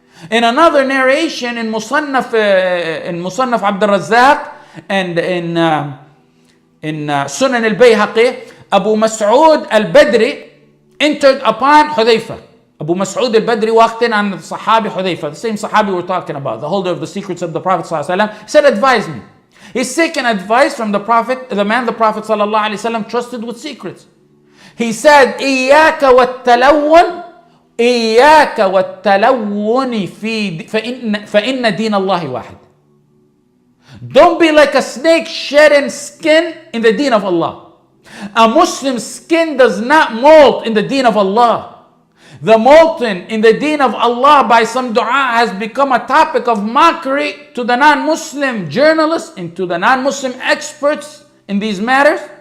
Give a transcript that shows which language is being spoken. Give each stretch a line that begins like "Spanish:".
English: In another narration in Musannaf Abd al-Razzaq and in Sunan al-Bayhaqi, Abu Mas'ud al-Badri entered upon Hudhayfa. Abu Mas'ud al-Badri walked in on the Sahabi Hudhayfa, the same Sahabi we're talking about, the holder of the secrets of the Prophet ﷺ, said, advise me. He's taking advice from the Prophet, the man the Prophet ﷺ trusted with secrets. He said,
Arabic: إِيَّاكَ وَالتَّلَوُّنِ إِيَّاكَ وَالتَّلَوُّنِ فَإِنَّ دِينَ اللَّهِ وَاحِدٌ.
English: Don't be like a snake shedding skin in the deen of Allah. A Muslim's skin does not molt in the deen of Allah. The molten in the deen of Allah by some dua has become a topic of mockery to the non-Muslim journalists and to the non-Muslim experts in these matters.